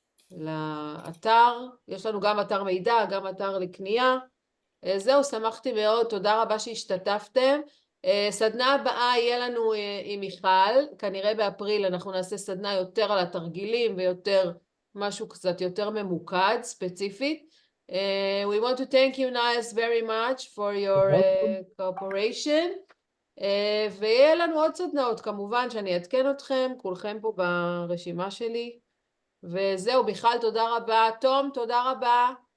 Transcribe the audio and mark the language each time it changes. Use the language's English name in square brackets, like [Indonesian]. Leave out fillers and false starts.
[Hebrew] לאתר, יש לנו גם אתר מידע, גם אתר לקנייה, זהו, שמחתי מאוד, תודה רבה שהשתתפתם. סדנה הבאה יהיה לנו עם מיכל, כנראה באפריל אנחנו נעשה סדנה יותר על התרגילים ויותר משהו קצת יותר ממוקד, ספציפית. [English] We want to thank you Nias very much for your cooperation. [Hebrew] ויהיה לנו עוד סדנאות כמובן שאני אעדכן אתכם, כולכם פה ברשימה שלי. וזהו, מיכל תודה רבה, תום תודה רבה.